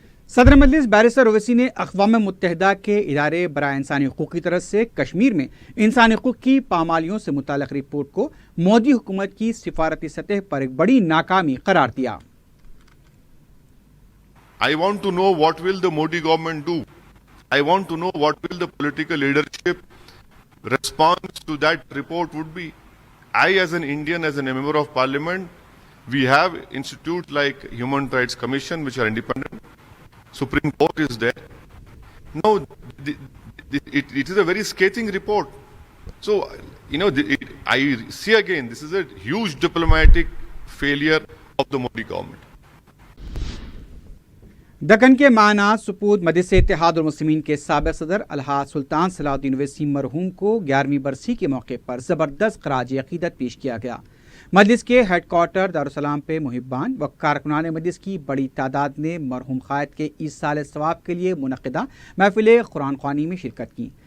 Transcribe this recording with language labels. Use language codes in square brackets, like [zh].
[ur] صدر مجلس بیرسٹر اویسی نے اقوام متحدہ کے ادارے برائے انسانی حقوق کی طرف سے کشمیر میں انسانی حقوق کی پامالیوں سے متعلق رپورٹ کو مودی حکومت کی سفارتی سطح پر ایک بڑی ناکامی قرار دیا. [en] I want to know what will the Modi government do. I want to know what will the political leadership response to that report would be. I as an Indian, as a member of parliament, we have institutes like Human Rights Commission which are independent. Supreme Court is there. No, it is a very scathing report. So, I see again, this is a huge diplomatic failure of the Modi government. [ur] Deccan کے معنی سپود مجلس اتحاد المسلمین کے سابق صدر الحاج سلطان صلاح الدین اویسی مرحوم کو 11ویں برسی کے موقع پر زبردست خراج عقیدت پیش کیا گیا. مجلس کے ہیڈ کوارٹر دارالسلام پہ محبان و کارکنان مجلس کی بڑی تعداد نے مرحوم قائد کے ایصال ثواب کے لیے منعقدہ محفل قرآن خوانی میں شرکت کی.